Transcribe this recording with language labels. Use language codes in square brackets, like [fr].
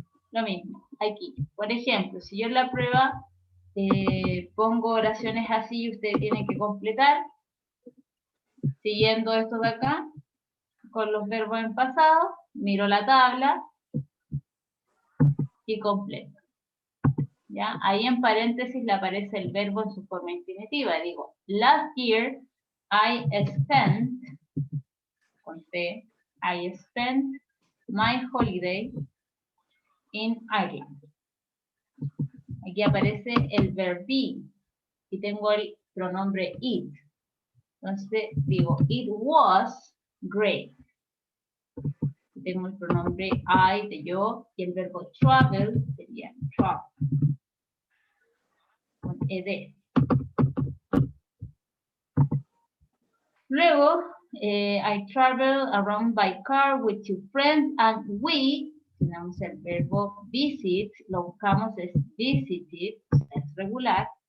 [es] Lo mismo, aquí. Por ejemplo, si yo en la prueba pongo oraciones así y ustedes tienen que completar, siguiendo esto de acá, con los verbos en pasado, miro la tabla y completo. ¿Ya? Ahí en paréntesis le aparece el verbo en su forma infinitiva. [en] Digo, last year I spent, [es] con T, [en] I spent my holiday in Ireland. [es] Aquí aparece el verb be y tengo el pronombre it. Entonces digo, [en] it was great. [es] Tengo el pronombre I de yo y el verbo travel sería travel. Con ed. [en] Luego, I travel around by car with two friends and we, [es] tenemos el verbo [en] visit, [es] lo buscamos es [en] visited, [es] es regular.